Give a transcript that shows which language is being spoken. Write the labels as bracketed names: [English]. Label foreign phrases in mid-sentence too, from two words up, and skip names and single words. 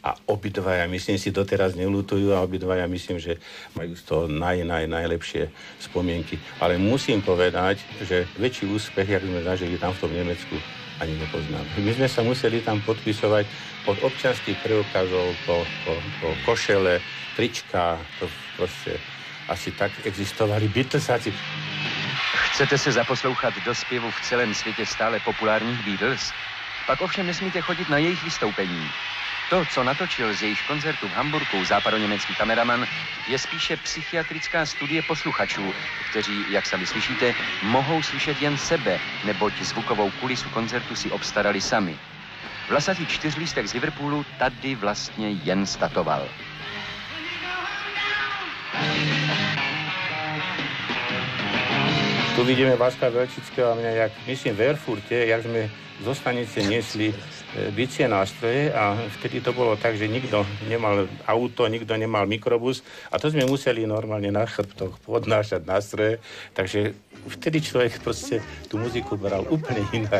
[Slovak] A obidvaja, myslím si, doteraz neľutujú a obidvaja, myslím, že majú z toho najlepšie spomienky. Ale musím povedať, že väčší úspech, jak sme zažili tam v tom Nemecku, ani nepoznám. My sme sa museli tam podpisovať od občianských preukazov po košele, trička, to proste asi tak existovali Beatlesáci. [Czech] Chcete se zaposlouchat do zpěvu v celém světě stále populárních Beatles? Pak ovšem nesmíte chodit na jejich vystoupení. To, co natočil z jejich koncertu v Hamburku západoněmecký kameraman, je spíše psychiatrická studie posluchačů, kteří, jak sami slyšíte, mohou slyšet jen sebe, neboť zvukovou kulisu koncertu si obstarali sami. Vlasatý čtyřlístek z Liverpoolu tady vlastně jen statoval. [Slovak] Tu vidíme Vaska Velčického a mňa, jak myslím v Erfurte, jak sme zo stanice niesli bicie nástroje a vtedy to bolo tak, že nikto nemal auto, nikto nemal mikrobus a to sme museli normálne na chrbtoch podnášať nástroje, takže vtedy človek proste tú muziku bral úplne inak.